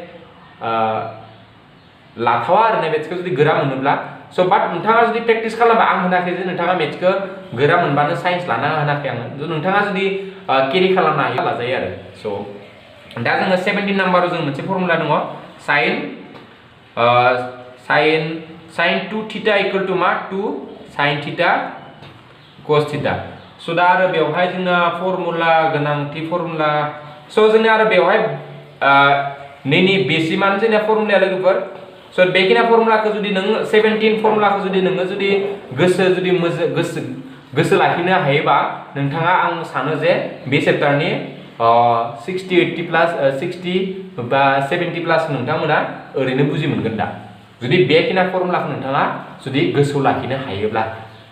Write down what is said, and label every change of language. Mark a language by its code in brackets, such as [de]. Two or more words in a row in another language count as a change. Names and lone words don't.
[brx] लाथावा आरो मेथ्सखौ जुदि गोरा मोनोब्ला स' बाट नोंथाङा जुदि प्रेक्टिस खालामबा आं होनाखै जे नोंथाङा मेथ्सखौ गोरा मोनबानो साइन्स लाना होनाखै आङो नोंथाङा जुदि केरि खालामनो हायो लाजायो आरो स' दा जोङो 17 नाम्बाराव जों मोनसे फर्मुला दङ [en] sin 2 theta equal to [brx] मा [en] 2 sin theta cos theta [brx] स' दा आरो बेवहाय जोंना फर्मुला गोनांथि फर्मुला स' जोंना आरो बेवहाय नैनि बेसिमानो जोंना फर्मुलाया लोगोफोर स' बेखिना फर्मुलाखौ जुदि नों 17 फर्मुलाखौ जुदि नोङो जुदि गोसो लाखिनो हायोबा नोंथाङा आं सानो जे बे चैप्टारनि 60 80 प्लास 60 बा 70 प्लास नोंथांमोना ओरैनो बुजि मोनगोन दा जुदि बेखिना फर्मुलाखौ नोंथाङा जुदि गोसोआव लाखिनो हायोब्ला स'